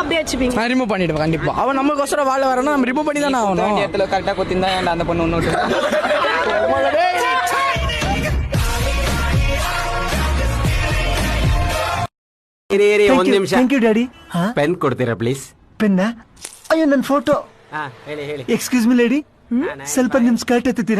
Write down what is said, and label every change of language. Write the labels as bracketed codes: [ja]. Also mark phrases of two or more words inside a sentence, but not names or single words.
[ta] அப்படியே வச்சுப்பீங்க? நான் ரிமூவ் பண்ணிடுவேன் கண்டிப்பா. அவன் நமக்கோசரம் வாழ வரணும், நம்ம ரிமூவ் பண்ணி தானே ஆகணும். இடத்துல கரெக்டா கொத்திருந்தா ஏன்டா அந்த பொண்ணு ஒண்ணு [kn] ಒಂದು ನಿಮಿಷ. [en] thank you daddy. [kn] ಪೆನ್ ಕೊಡ್ತೀರಾ ಪ್ಲೀಸ್? ಪೆನ್ನ? ಅಯ್ಯೋ ನನ್ನ ಫೋಟೋ. ಹೇಳಿ ಹೇಳಿ. [en] excuse me lady, [kn] ಸ್ವಲ್ಪ ನಿಮ್ ಸ್ಕರ್ಟ್ ಎತ್ತುತ್ತೀರಾ?